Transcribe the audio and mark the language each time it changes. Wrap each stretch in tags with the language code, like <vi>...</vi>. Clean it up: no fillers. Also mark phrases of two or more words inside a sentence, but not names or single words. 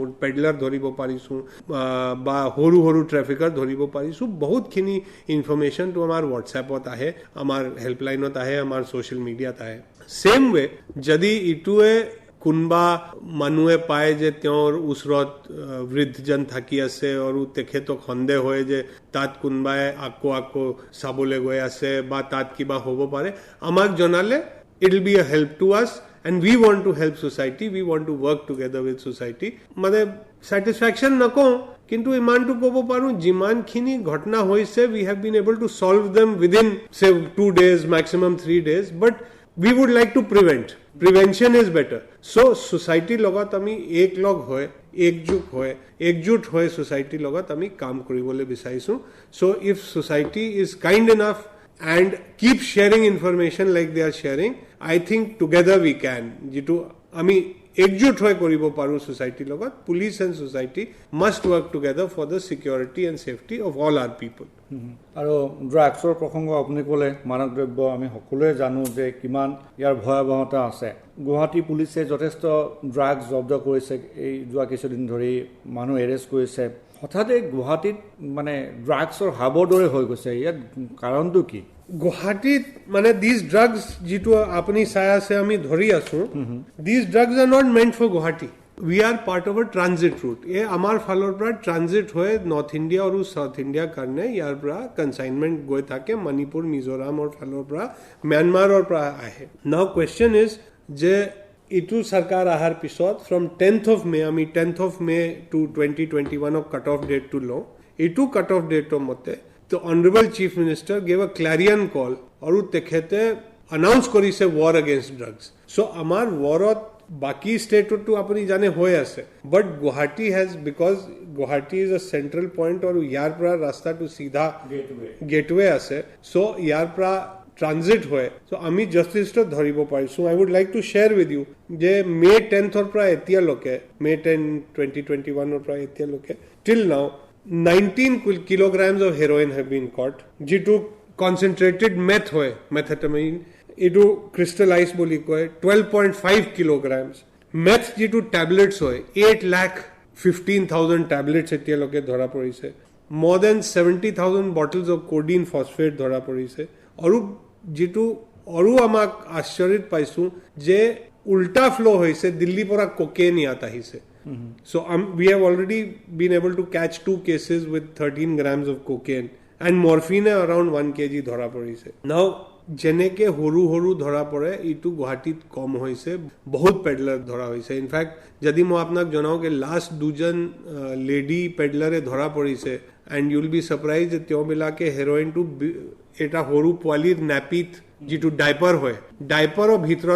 <as>পেডলাৰ ধৰিব পাৰিছোঁ বা সৰু সৰু ট্ৰেফিকাৰ ধৰিব পাৰিছোঁ বহুতখিনি ইনফৰ্মেশ্যনটো আমাৰ হোৱাটছএপত আহে আমাৰ হেল্পলাইনত আহে আমাৰ ছ'চিয়েল মিডিয়াত আহে ছেম ৱে যদি ইটোৱে কোনোবা মানুহে পায় যে তেওঁৰ ওচৰত বৃদ্ধজন থাকি আছে আৰু তেখেতক সন্দেহ হয় যে তাত কোনোবাই আকৌ চাবলৈ গৈ আছে বা তাত কিবা হ'ব পাৰে আমাক জনালে</as> <en>it will be a help to us and we want to help society we want to work together with society</en> <as>মানে ছেটিছফেকশ্যন নকওঁ কিন্তু ইমানটো ক'ব পাৰোঁ যিমানখিনি ঘটনা হৈছে</as> <en>we have been able to solve them within say 2 days maximum 3 days</en> <as>বাট</as> <en>we would like to prevent prevention is better so society</en> <as>লগত আমি একলগ হয় একজুট হয়</as> <en>society</en> <as>লগত আমি কাম কৰিবলৈ বিচাৰিছো</as> <en>so if society is kind enough and keep sharing information like they are sharing I think together we can</en> <as>যেটো আমি একজুট হৈ কৰিব পাৰো</as> <en>society লগত police and society must work together for the security and safety of all our people</en> <as>আৰু ড্ৰাগছৰ প্ৰসংগ আপুনি ক'লে মাদক দ্ৰব্য আমি সকলোৱে জানো যে কিমান ইয়াৰ ভয়াৱহতা আছে গুৱাহাটী পুলিচে যথেষ্ট ড্ৰাগছ জব্দ কৰিছে এই যোৱা কিছুদিন ধৰি মানুহ এৰেষ্ট কৰিছে হঠাতে গুৱাহাটীত মানে ড্ৰাগছৰ হাবৰ দৰে হৈ গৈছে ইয়াত কাৰণটো কি গুৱাহাটীত মানে</as> <en>this drugs</en> <as>যিটো আপুনি চাই আছে আমি ধৰি আছো</as> <en>this drugs are not meant for Guwahati we are part of a transit route</en> <as>ए আমাৰ ফালৰ পৰা ট্ৰানজিট হৈ নৰ্থ ইণ্ডিয়া আৰু সাউথ ইণ্ডিয়া কাৰণে ইয়াৰ পৰা কনসাইনমেন্ট গৈ থাকে মণিপুৰ মিজোৰামৰ ফালৰ পৰা म्यांमाৰৰ পৰা আহে</as> <en>now question is</en> <as>যে ইটো চৰকাৰ আহাৰ পিছত ফ্ৰম 10th of May আমি 10th of May to 2021</as> <en>cut off date</en> <as>টু লো ইটো</as> <en>cut off ডেটৰ মতে the honorable chief minister gave a clarion call</en> <as>আৰু তেখেতে</as> <en>announce কৰিছে war against drugs so</en> <as>আমাৰ warত বাকি স্টেটতো আপুনি জানে হৈ আছে</as> <en>but Guwahati has because Guwahati is a central point</en> <as>আৰু ইয়াৰ পৰা ৰাস্তাটো সিধা গেটৱে আছে চ' ইয়াৰ পৰা ট্ৰানজিট হয় চ' আমি যথেষ্ট ধৰিব পাৰিছোঁ</as> <en>I would like to share with you</en> <as>যে মে 10th পৰা এতিয়ালৈকে মে 10 2021 পৰা এতিয়ালৈকে</as> <en>till now 19 kilograms of heroin have been caught</en> <as>যিটো</as> <en>concentrated meth</en> <as>হয় methamphetamine ইটো ক্ৰিষ্টেলাইজ বুলি কয় 12.5 kilograms মেথ যিটো টেবলেটছ হয় 8,15,000 টেবলেটছ এতিয়ালৈকে ধৰা পৰিছে</as> <en>more than 70,000 bottles of codeine phosphate</en> <as>ধৰা পৰিছে আৰু যিটো আৰু আমাক আশ্চৰ্যত পাইছো যে উল্টা ফ্লো হৈছে দিল্লীৰ পৰা কোকেইন ইয়াত আহিছে</as> <en>so we have already been able to catch 2 cases with 13 grams of cocaine and morphine around 1 kg</en> <as>ধৰা পৰিছে now যেনেকে সৰু সৰু ধৰা পৰে এইটো গুৱাহাটীত কম হৈছে বহুত পেডলাৰ ধৰা হৈছে ইনফেক্ট যদি মই আপোনাক জনাওঁ যে লাষ্ট দুজন লেডি পেডলাৰে ধৰা পৰিছে</as> <en>and you will be surprise</en> <as>যে তেওঁবিলাকে হেৰইনটো এটা সৰু পোৱালিৰ নেপিত যিটো ডাইপাৰ হয় ডাইপাৰৰ ভিতৰত</as>